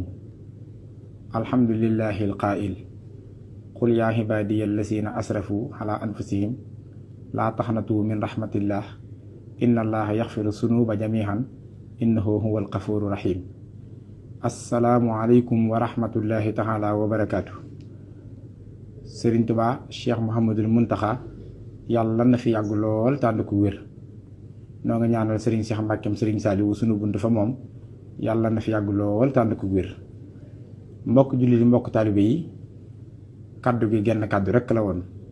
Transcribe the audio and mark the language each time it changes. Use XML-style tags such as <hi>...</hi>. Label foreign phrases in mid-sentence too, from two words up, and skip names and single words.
<ar>الحمد لله القائل قل يا عبادي الذين أسرفوا على أنفسهم لا تقنطوا من رحمة الله إن الله يغفر الذنوب جميعا إنه هو الغفور الرحيم السلام عليكم ورحمة الله تعالى وبركاته</ar> <wo>Sëriñ Tuubaa Cheikh Mouhamadul Muntaxa yàlla na fi yàgg lool tànd ko wér noo nga ñaanal Sëriñ Cheikh Mbàkkeem Sëriñ Saaliwu sunu bunt fa moom yàlla na fi yàgg lool tànd ko wér mbokk jullit yi mbokk taalibe yi kaddu gi genn kaddu rekk la woon</wo>